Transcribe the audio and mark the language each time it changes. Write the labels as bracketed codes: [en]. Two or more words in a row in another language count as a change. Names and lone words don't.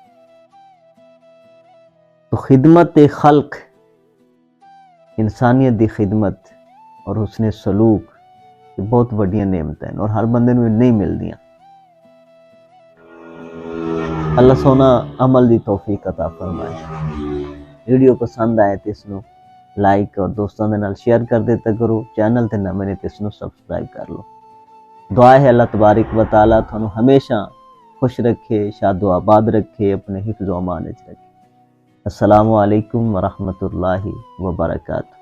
[pa] تو خدمت خلق، انسانیت کی خدمت اور اسنے سلوک بہت وڈیاں نعمت ہیں اور ہر بندے نوں نہیں ملدیاں. اللہ سوہنا عمل کی توفیق عطا فرمائے. ویڈیو پسند آئے تو اسنوں لائک اور دوستوں کے نال شیئر کر دیتا کرو. چینل تے نوے نے تو اسنوں سبسکرائب کر لو. دعا ہے اللہ [ar] تبارك وتعالى [pa] تہانوں ہمیشہ خوش رکھے، شادو آباد رکھے، اپنے حفظ و امان وچ رکھے. [ar] السلام عليكم ورحمة الله وبركاته.